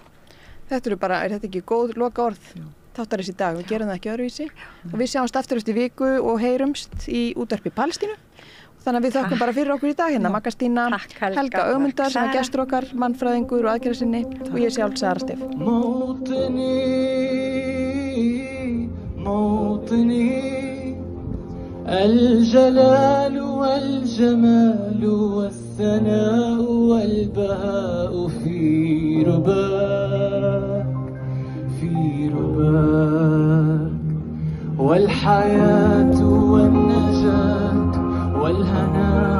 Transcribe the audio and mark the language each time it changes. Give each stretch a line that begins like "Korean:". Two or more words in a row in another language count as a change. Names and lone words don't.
Icelandic: Þetta eru bara, er þetta ekki góð loka orð? Jú. Þáttarins í dag, við gerum það ekki öðruvísi. Og við sjáumst aftur eftir viku og heyrumst í útvarpi Palestínu. Þannig að við þökkum bara fyrir okkur í dag hérna. Magga Stína, Takk, Helga. Helga Ögmundar sem er Sara. gestur okkar, mannfræðingur og aðgerðarsinni og ég sjálf Sara Steff.
Arabic: موطني الجلال والجمال والثناء والبهاء في رباك والحياة والنجاة والهناء